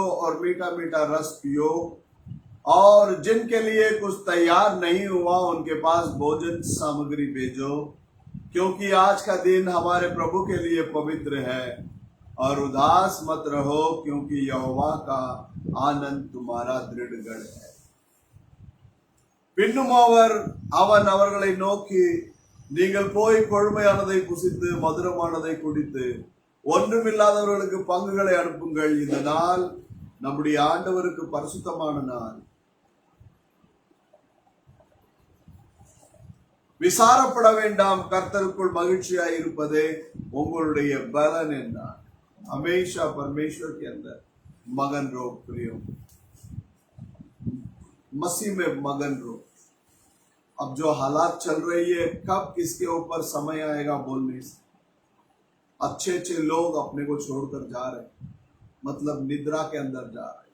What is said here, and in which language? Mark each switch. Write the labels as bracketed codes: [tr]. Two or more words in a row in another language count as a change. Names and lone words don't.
[hi] और मीठा मीठा रस पियो, और जिनके लिए कुछ तैयार नहीं हुआ उनके पास भोजन सामग्री भेजो, क्योंकि आज का दिन हमारे प्रभु के लिए पवित्र है। और उदास मत रहो, क्योंकि यहोवा का आनंद तुम्हारा दृढ़गढ़ है। [ta] பின்னும் அவன் அவர்களை நோக்கி, நீங்கள் போய் கொழுமையானதை புசித்து மதுரமானதை குடித்து ஒன்றுமில்லாதவர்களுக்கு பங்குகளை அனுப்புங்கள். இந்த நாள் நம்முடைய ஆண்டவருக்கு பரிசுத்தமான நாள். விசாரப்பட வேண்டாம், கர்த்தருக்குள் மகிழ்ச்சியாய் இருப்பதே உங்களுடைய பலன் என்றார். [hi] हमेशा परमेश्वर के अंदर मगन रहो प्रियो, मसीह में मगन रहो। अब जो हालात चल रही है, कब किसके ऊपर समय आएगा बोल नहीं सकते। अच्छे अच्छे लोग अपने को छोड़कर जा रहे, मतलब निद्रा के अंदर जा रहे।